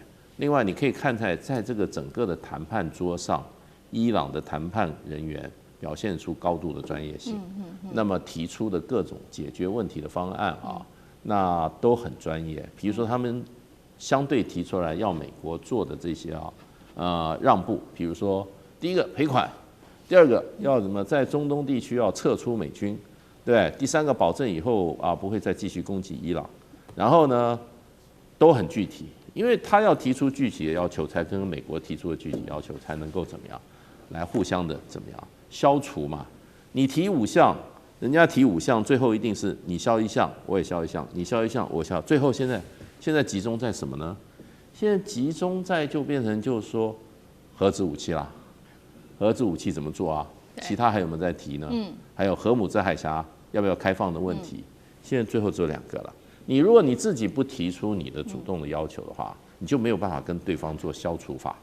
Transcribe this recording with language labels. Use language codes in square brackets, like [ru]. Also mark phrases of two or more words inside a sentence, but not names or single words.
[zh] 另外，你可以看在這個整個的談判桌上，伊朗的談判人員表現出高度的專業性，那麼提出的各种解決問題的方案那都很專業。比如說，他們相对提出來要美國做的這些讓步，比如說第一個賠款，第二個要怎麼在中東地區要撤出美軍，對，第三個保證以後不會再繼續攻擊伊朗，然後呢都很具體，因為他要提出具體的要求，才跟美國提出的具體要求才能夠怎麼樣來互相的怎麼樣消除嘛。你提5項，人家提5項，最後一定是你消1項，我也消1項，你消1項，我消。最後現在集中在什麼呢？現在集中在就變成就是說核子武器啦，核子武器怎麼做其他還有沒有在提呢？還有荷姆斯海峽要不要開放的問題，現在最後只有2個了。你如果你自己不提出你的主动的要求的話，你就没有办法跟对方做消除法。